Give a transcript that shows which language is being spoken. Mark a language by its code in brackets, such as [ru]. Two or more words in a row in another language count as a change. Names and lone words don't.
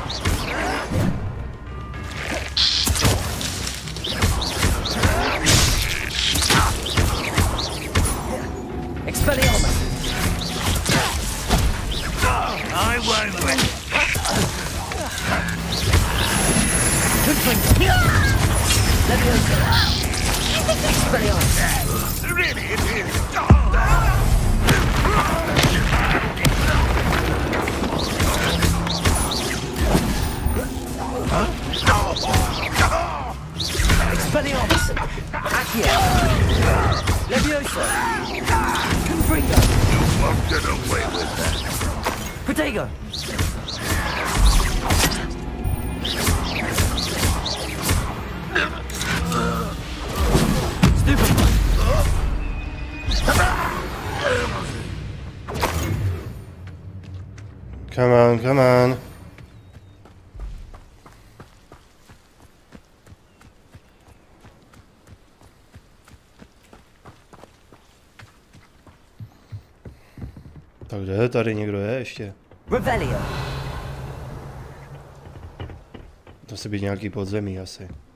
[en] Expelliarmus! I won't win. Good thing. Expelliarmus! Really, it is. Expelliarmus! Accio! Leviosa! Confringo! You won't get away with that. Protego! Stupid! Come on, come on. [cs] Tak kde tady někdo je ještě? Revelio. To musí být nějaký podzemí asi.